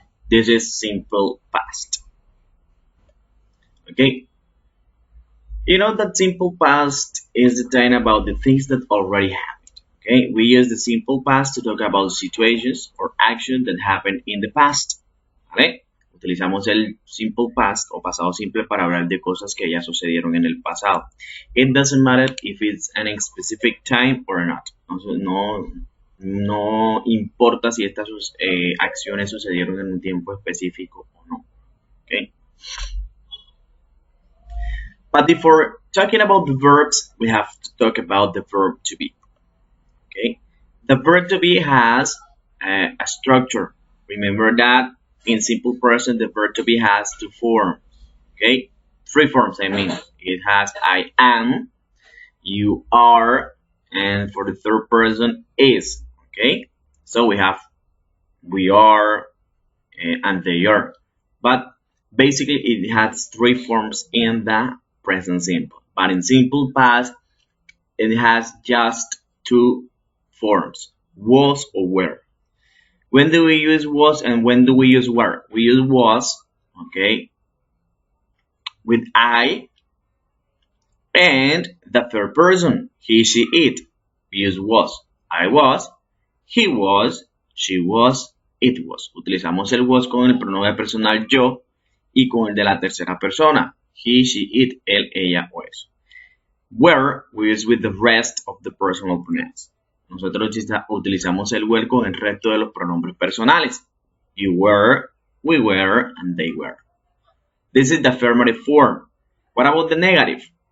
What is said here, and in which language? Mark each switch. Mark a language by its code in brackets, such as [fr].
[en] This is simple past. Okay, you know that simple past is the time about the things that already happened. Okay, we use the simple past to talk about situations or actions that happened in the past. [es] ¿Vale? Utilizamos el simple past o pasado simple para hablar de cosas que ya sucedieron en el pasado. [en] It doesn't matter if it's an specific time or not. [es] No importa si estas acciones sucedieron en un tiempo específico o no. [en] Okay? But before talking about the verbs, we have to talk about the verb to be. Okay? The verb to be has a structure. Remember that in simple present, the verb to be has two forms. Okay? Three forms, I mean. It has I am, you are, and for the third person, is. Okay? So we have we are and they are. But basically, it has three forms in the present simple. But in simple past, it has just two forms, was or were. When do we use was and when do we use were? We use was, okay, with I and the third person, he, she, it. We use was. I was, he was, she was, it was. [es] Utilizamos el was con el pronombre personal yo y con el de la tercera persona. He, she, it, él, ella o eso. [en] Were we use with the rest of the personal pronouns. [es] Nosotros utilizamos el were con el resto de los pronombres personales. [en] You were, we were, and they were. This is the affirmative form. What about the negative?